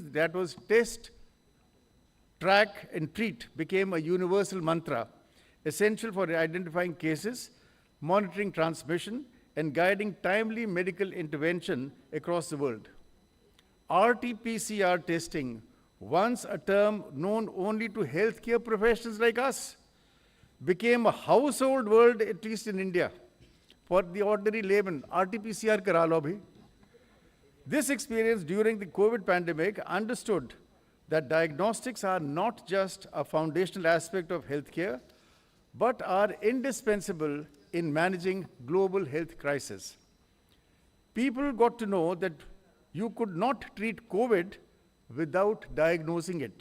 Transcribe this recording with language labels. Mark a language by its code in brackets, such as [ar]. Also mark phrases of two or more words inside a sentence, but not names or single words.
[en] That was test, track, and treat became a universal mantra, essential for identifying cases, monitoring transmission, and guiding timely medical intervention across the world. RT-PCR testing, once a term known only to healthcare professionals like us, became a household word, at least in India, for the ordinary layman. [hi] RT-PCR kara lo bhi. [en] This experience during the COVID pandemic understood that diagnostics are not just a foundational aspect of healthcare, but are indispensable in managing global health crisis. People got to know that you could not treat COVID without diagnosing it.